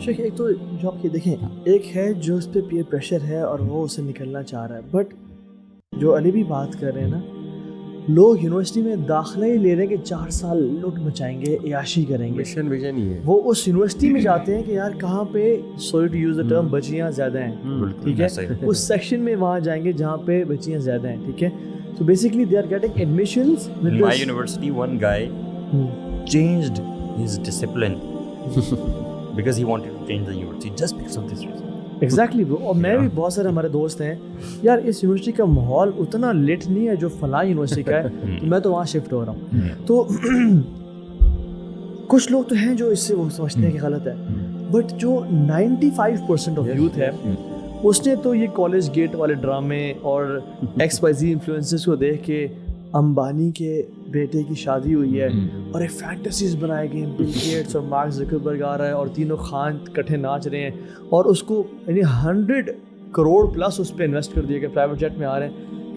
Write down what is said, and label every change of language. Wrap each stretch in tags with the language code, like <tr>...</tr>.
<ur>شیخ ایک تو جو آپ یہ دیکھیں, ایک ہے جو اس پہ پیئر پریشر ہے اور وہ اسے نکلنا چاہ رہا ہے, بٹ جو علی بھی بات کر رہے ہیں نا, لوگ یونیورسٹی میں داخلہ ہی لے رہے ہیں کہ 4 سال لوٹ مچائیں گے, عیاشی کریں گے. مشن ویژن ہی ہے. وہ اس یونیورسٹی میں جاتے ہیں کہ یار کہاں پہ,</ur> <en>sorry to use the term,</en> <ur>بچیاں زیادہ ہیں, ٹھیک ہے, اس سیکشن میں وہاں جائیں گے جہاں پہ بچیاں زیادہ ہیں, ٹھیک ہے.</ur> <en>So basically they are getting admissions. In my university, one guy changed his discipline because he wanted to change the university just because of this reason. Exactly bro.</en> <ur>اور میں بھی بہت سارے ہمارے دوست ہیں, یار اس یونیورسٹی کا ماحول اتنا لیٹ نہیں ہے جو فلاں یونیورسٹی کا ہے, تو میں تو وہاں شفٹ ہو رہا ہوں. تو کچھ لوگ تو ہیں جو اس سے وہ سمجھتے ہیں کہ غلط ہے, بٹ جو 95% آف یوتھ ہے اس نے تو یہ کالج گیٹ والے ڈرامے اور ایکس وائی زی انفلوئنسرز کو دیکھ کے, امبانی کے بیٹے کی شادی ہوئی ہے اور ایک فینٹیسیز بنائے گئے, بل گیٹس اور مارک زکربرگ آ رہا ہے اور تینوں خان کٹھے ناچ رہے ہیں, اور اس کو یعنی 100 کروڑ پلس اس پہ انویسٹ کر دیا کہ پرائیویٹ جیٹ میں آ رہے ہیں.</ur>